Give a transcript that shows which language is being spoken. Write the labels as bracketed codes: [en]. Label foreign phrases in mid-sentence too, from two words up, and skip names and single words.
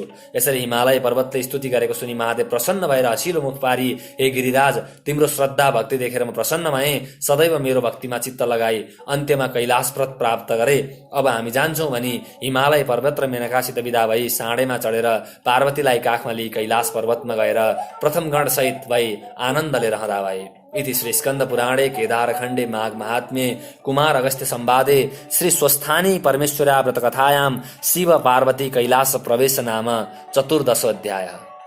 [ne] यसरी हिमालय पर्वतले स्तुति गरेको सुनि महादेव प्रसन्न भएर हँसिलो मुख पारी, हे गिरिराज, तिम्रो श्रद्धा भक्ति देखेर म प्रसन्न भएँ। सदैव मेरो भक्तिमा चित्त लगाई अन्त्यमा कैलाशप्रत प्राप्त गरे। अब हामी जान्छौँ भनी हिमालय पर्वत र मेनकासित विदा भई साँडेमा चढेर पार्वतीलाई काखमा लिई कैलाश पर्वतमा गएर प्रथम गणसहित भई आनन्दले रहँदा भए। [sa] इति श्री स्कंद पुराणे केदारखण्डे माघ महात्म्ये कुमार अगस्त्य संवादे श्री स्वस्थानी परमेश्वरा व्रत कथायां शिव पार्वती कैलास प्रवेश नाम 14 अध्यायः।